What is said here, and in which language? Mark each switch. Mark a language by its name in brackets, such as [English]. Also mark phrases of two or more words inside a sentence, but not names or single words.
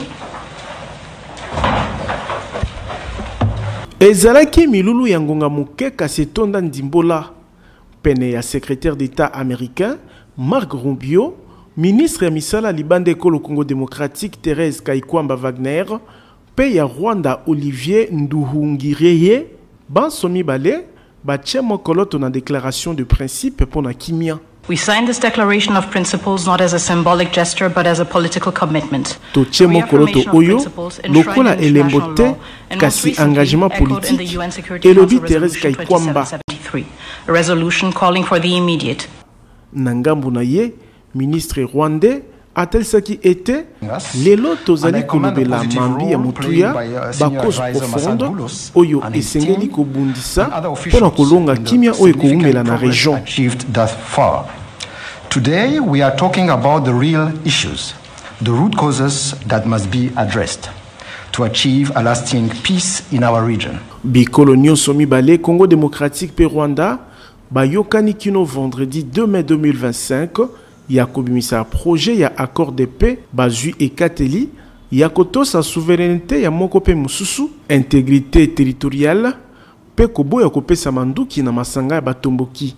[Lingala] Ezalaki milulu ya ngonga muke kasi tonda ndimbola pene ya [French] secrétaire d'État américain [Lingala] Marc Rubio, ministre ya misala libande ekolo Congo démocratique Thérèse Kaikwamba Wagner, pe ya Rwanda Olivier Nduhungireye, bansomi bale bache mokoloto na [French] déclaration de principe pour [Lingala] na kimia. [English] We signed this declaration of principles not as a symbolic gesture but as a political commitment. [Lingala] Toche mokoloto oyo lokola elembote kasi [French] engagement politique [Lingala] elobi Thérèse Kaikwamba. [English] A resolution calling for the immediate. [Lingala] Nangambu na ye [French] ministre rwandais [Lingala] atelisaki ete lelo tozali kolobela mambi ya mutuya bakose profonde oyo esengeli kobundisa mpona kolonga kimia oyo ekoumela na region. [English] Today we are talking about the real issues, the root causes that must be addressed to achieve a lasting peace in our region. [Lingala] Bikolo nyonso mibale Congo démocratique pe Rwanda bayokani kino vendredi 2 mai 2025 ya kobimisa projet ya [French] accord de paix [Lingala] bazui ekateli ya kotosa souveraineté ya moko pe mususu [French] intégrité territoriale [Lingala] pe koboya kopesa manduki na masanga ya batomboki.